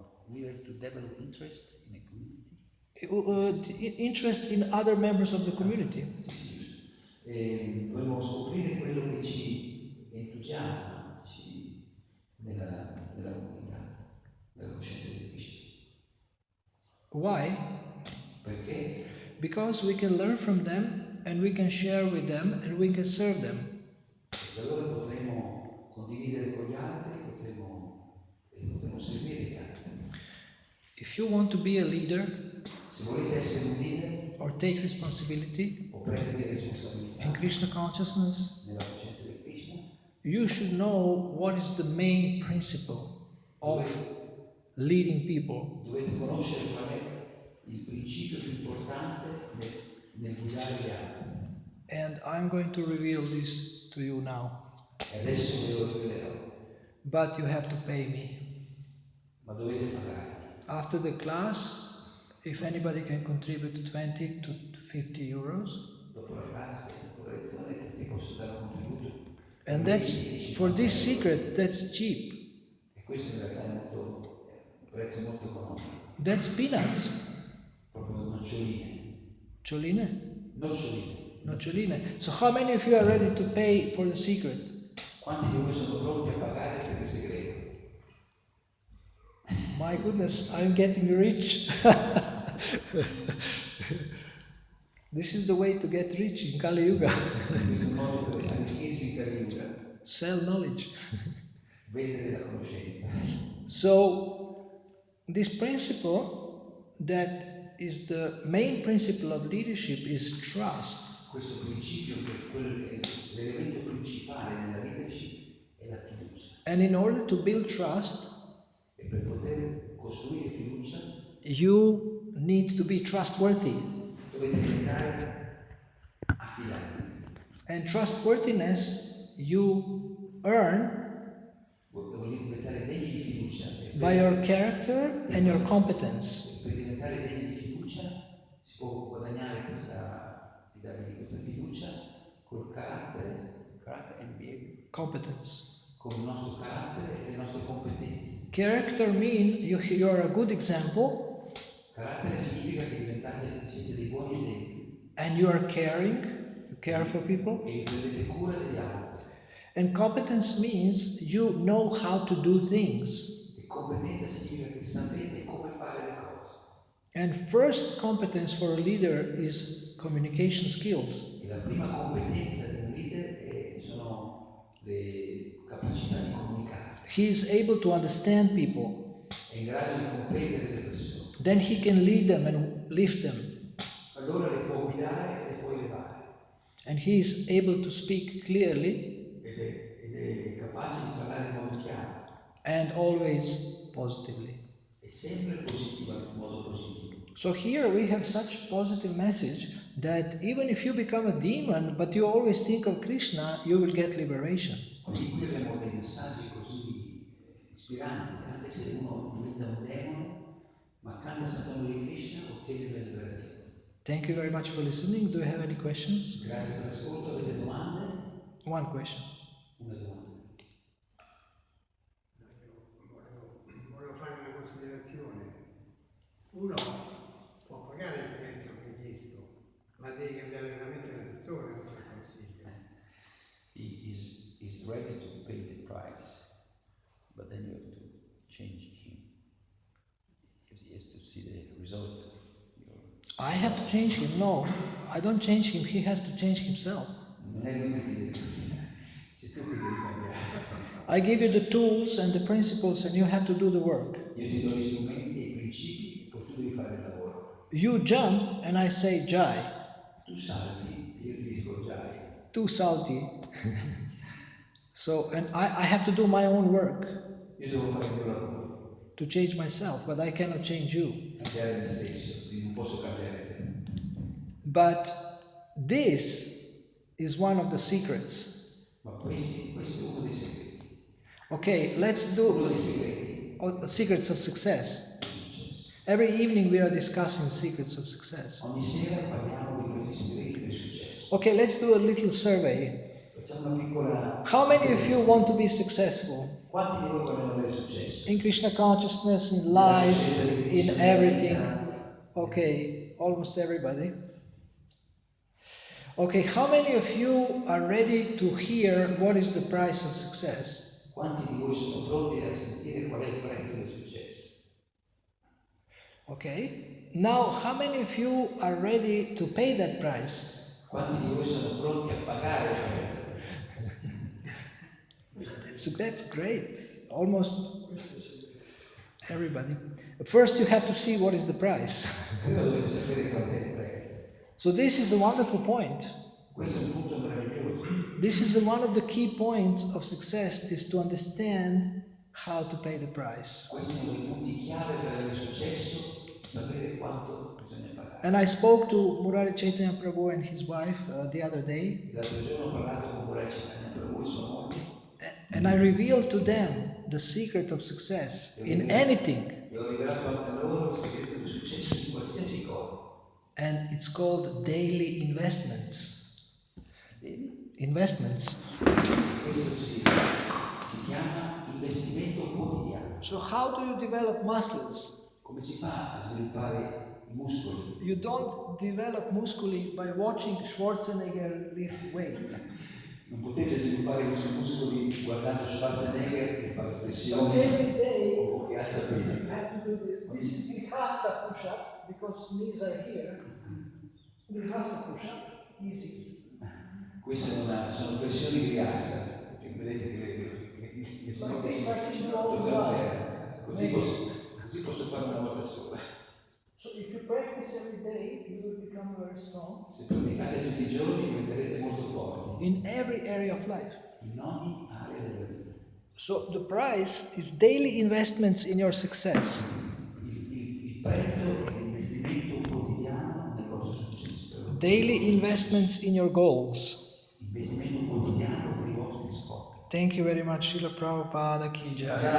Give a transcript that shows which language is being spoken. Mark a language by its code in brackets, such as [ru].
[en] We have to develop interest in a community. Interest in other members of the community. [it] Dovremmo scoprire quello che ci entusiasma nella comunità, nella coscienza di Krishna. [en] Why? [it] Perché? [en] Because we can learn from them and we can share with them and we can serve them. [it] Perché allora potremo condividere con gli altri, potremo seguire gli altri. [en] If you want to be a leader, [it] se volete essere un leader, [en] or take responsibility [it] o prendere responsabilità [en] in Krishna consciousness, [it] nella coscienza di Krishna, [en] you should know what is the main principle of leading people. [it] Dovete conoscere qual è il principio più importante nel guidare gli altri. [en] And I'm going to reveal this to you now. [it] E adesso ve lo rivelerò. [en] But you have to pay me. [it] Ma dovete pagare. [en] After the class, If anybody can contribute 20 to 50 euros. [it] Dopo la classe, dopo la lezione, tutti possono dare un contributo. [en] And [it] 20 e [en] that's, for [it] 50 [en] this [it] euro. [en] secret, that's cheap. [it] E questo in realtà è un prezzo molto economico. [en] That's peanuts. [it] Proprio noccioline. Cioline? Noccioline. Noccioline. [en] So how many of you are ready to pay for the secret? [it] Quanti di voi sono pronti a pagare per il segreto? [en] My goodness, I'm getting rich. This is the way to get rich in Kali Yuga. [it] Questo è un modo per arricchirsi in Kali Yuga. [en] Sell knowledge. [it] Vendere la conoscenza. [en] So, this principle that is the main principle of leadership is trust. [it] Questo principio che è l'elemento principale nella leadership è la fiducia. [en] And in order to build trust, [it] E per poter costruire fiducia, [en] you need to be trustworthy. [it] dovete diventare affidabili. [en] And trustworthiness you earn [it] Volete diventare degni di fiducia. [en] by your character and your competence. [it] Per diventare degni di fiducia si può guadagnare questa fiducia col carattere [en] and behavior. Competence. [it] Con il nostro carattere e le nostre competenze. [en] Character means you're a good example. [it] Carattere significa che siete dei buoni esempi. [en] And you are caring, you care for people. [it] E vi prendete cura degli altri. [en] And competence means you know how to do things. [it] E competenza significa che sapete come fare le cose. [en] And first competence for a leader is communication skills. [it] E la prima competenza di un leader sono le capacità di comunicare. [en] He is able to understand people. [it] È in grado di comprendere le persone. [en] Then he can lead them and lift them. [it] Allora le può guidare e le può elevare. [en] And he is able to speak clearly. [it] Ed è capace di parlare in modo chiaro. [en] And always positively. [it] È sempre positiva, in modo positivo. [en] So here we have such positive message that even if you become a demon, but you always think of Krishna, you will get liberation. [it] Quindi qui abbiamo dei messaggi così ispiranti, che anche se uno diventa un demone, ma canta Santo Nome di Krishna, ottiene la liberazione. [en] Thank you very much for listening. Do you have any questions? [it] Grazie per l'ascolto, avete domande? [en] One question. [it] Una domanda. Volevo fare una considerazione. Uno può pagare il prezzo richiesto, ma devi cambiare veramente la persona, questo è il consiglio. [en] He is ready to pay the price, but then you have to change him. He has to see the result of your... I have to change him. No, I don't change him. He has to change himself. [it] Non è lui che ti deve cambiare, sei tu che devi cambiare. [en] I give you the tools and the principles and you have to do the work. [it] Io ti do gli strumenti e i principi, poi tu devi fare il lavoro. [en] You jump and I say Jai. [it] Tu salti e io ti dico Jai. [en] Too salty. So, and I have to do my own work [it] Io devo fare il mio lavoro, [en] to change myself, but I cannot change you. [it] cambiare me stesso, quindi non posso cambiare te. [en] But this is one of the secrets. [it] Ma questo è uno dei segreti. [en] Okay, let's [it] Uno dei [en] do [it] segreti [en] secrets of success. [it] del successo. [en] Every evening we are discussing secrets of success. [it] Ogni sera parliamo di questi segreti del successo. [en] Okay, let's do a little survey. [it] Facciamo una piccola... [en] How many of you want to be successful? [it] Quanti di voi vogliono avere successo? [en] In Krishna consciousness, in life, in everything. Okay, almost everybody. Okay, how many of you are ready to hear what is the price of success? [it] Quanti di voi sono pronti a sentire qual è il prezzo del successo? [en] Okay, now how many of you are ready to pay that price? [it] Quanti di voi sono pronti a pagare il prezzo? [en] That's great. Almost everybody. First you have to see what is the price. [it] Prima dovete sapere qual è il prezzo. [en] So this is a wonderful point. [it] Questo è un punto meraviglioso. [en] This is one of the key points of success, is to understand how to pay the price. [it] Questo è uno dei punti chiave per avere successo, sapere quanto bisogna pagare. [en] And I spoke to Murari Chaitanya Prabhu and his wife the other day, [it] L'altro giorno ho parlato con Murray Chaitanya Prabhu e sua moglie [en] and I revealed to them the secret of success in anything. [it] e ho rivelato a loro il segreto del successo in qualsiasi [en] And it's called daily investments. Investments. [it] Questo si chiama investimento quotidiano. [en] So how do you develop muscles? [it] Come si fa a sviluppare i muscoli? [en] You don't develop muscoli by watching Schwarzenegger lift weight. [it] Non potete sviluppare questi muscoli guardando Schwarzenegger che fa le [en] So [it] flessioni [en] every day [it] o che alza pesi. [en] you have to do this. This is Vinyasa push-up because knees are here. Vinyasa push-up, easy. [it] Queste sono flessioni Vinyasa, cioè, vedete che le ginocchia sono toccano terra, così posso fare una volta sola. [en] So if you practice every day, you will become very strong. [it] Se praticate tutti i giorni diventerete molto forti. [en] In every area of life. [it] In ogni area della vita. [en] So the price is daily investments in your success. [it] Il prezzo è l'investimento quotidiano nel vostro successo. [en] Daily investments in your goals. [it] Investimento quotidiano per i vostri scopi. [en] Thank you very much, Srila Prabhupada Ki Jai.